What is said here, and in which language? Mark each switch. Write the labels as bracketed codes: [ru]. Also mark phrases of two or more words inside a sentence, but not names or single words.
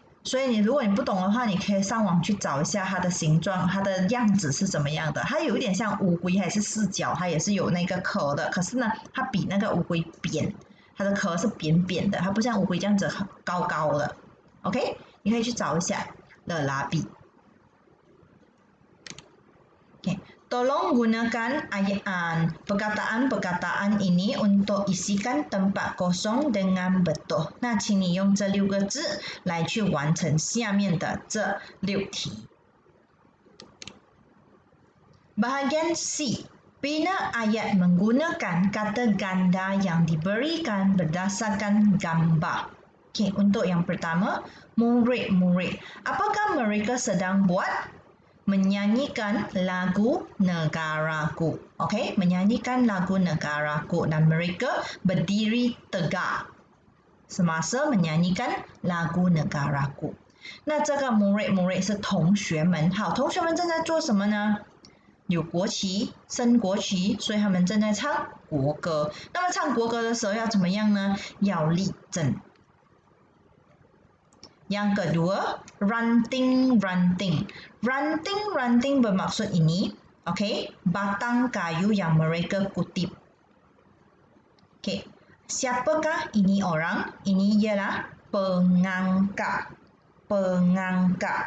[zh] 所以如果你不懂的话，你可以上网去找一下它的形状，它的样子是怎么样的。它有一点像乌龟，还是四脚，它也是有那个壳的。可是呢，它比那个乌龟扁，它的壳是扁扁的，它不像乌龟这样子高高的。OK， 你可以去找一下 lelabi。Okay. [ms] Tolong gunakan perkataan ini untuk isikan tempat kosong dengan betul. [zh] 那请你用这6个字来去完成下面的这6 题。 [ms] Bahagian C, bina ayat menggunakan kata ganda yang diberikan berdasarkan gambar. Okay, untuk yang pertama, murid-murid. Apakah mereka sedang buat? Menyanyikan lagu negaraku. Okay, menyanyikan lagu negaraku dan mereka berdiri tegak semasa menyanyikan lagu negaraku. [zh] 那这个 murid 是同学们。好，同学们正在做什么呢？有国旗，升国旗，所以他们正在唱国歌。那么唱国歌的时候要怎么样呢？要立正。 [ms] Yang kedua, ranting-ranting. Ranting-ranting bermaksud ini, okey, batang kayu yang mereka kutip. Okey, siapakah ini orang? Ini ialah pengangkap. Pengangkap.